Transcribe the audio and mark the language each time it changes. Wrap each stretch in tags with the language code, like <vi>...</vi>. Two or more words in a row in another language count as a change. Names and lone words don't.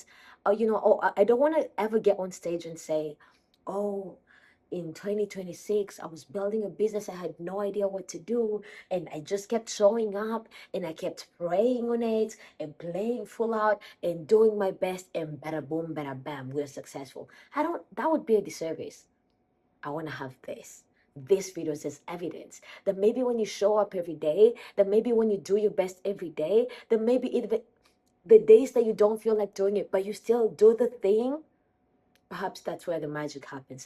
<en>I don't want to ever get on stage and say, oh, in 2026, I was building a business. I had no idea what to do. And I just kept showing up and I kept praying on it and playing full out and doing my best. And bada boom, bada bam, we're successful. That would be a disservice. I want to have this. This video is evidence that maybe when you show up every day, that maybe when you do your best every day, that maybe even the days that you don't feel like doing it, but you still do the thing, perhaps that's where the magic happens.</en>